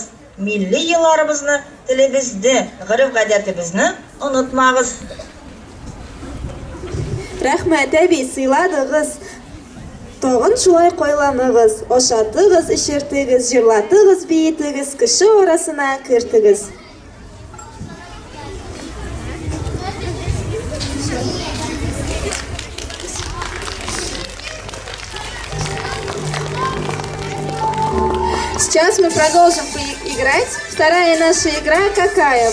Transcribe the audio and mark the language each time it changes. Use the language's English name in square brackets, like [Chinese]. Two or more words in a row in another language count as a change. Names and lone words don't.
[Tatar] Милли елларыбызны, телебезне, гырыф-гадәтебезне онытмагыз. Рәхмәт, әби, сыйладыгыз. Тагын шулай кайланыгыз, ашатыгыз, эчертегез, җырлатыгыз, биетегез, кеше арасына кертегез. [Russian] Сейчас мы продолжим играть. Вторая наша игра какая?